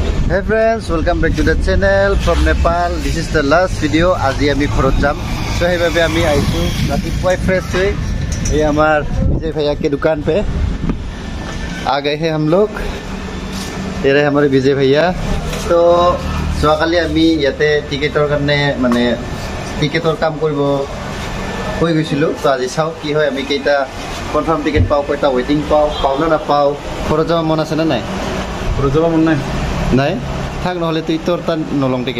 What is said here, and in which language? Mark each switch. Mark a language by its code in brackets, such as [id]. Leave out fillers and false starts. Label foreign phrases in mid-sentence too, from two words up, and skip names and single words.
[en] Hey friends, welcome back to the channel from Nepal. This is the last video. [as] আজি আমি ঘৰত যাম. [en] So hey baby [as] আমি আহিছু. ৰাতি পৈ ফ্ৰেছ হৈ. [hi] ये हमार विजय भैया के दुकान पे आ गए हैं हम लोग. ये रहे हमारे विजय भैया. [as] तो যোৱাকালি আমি ইয়াতে টিকেটৰ কাৰণে মানে টিকেটৰ কাম কৰিব হৈ গৈছিলো. তো আজি চাও কি হয়, আমি কেইটা কনফাৰ্ম টিকেট পাও, কয়টা ৱেটিং পাও না নাপাও. ঘৰত যাব মন আছে না নাই? ঘৰত যাব মন নাই. নাই থাক, নহ'লে তুই তোৰ তাত নলং টিকেট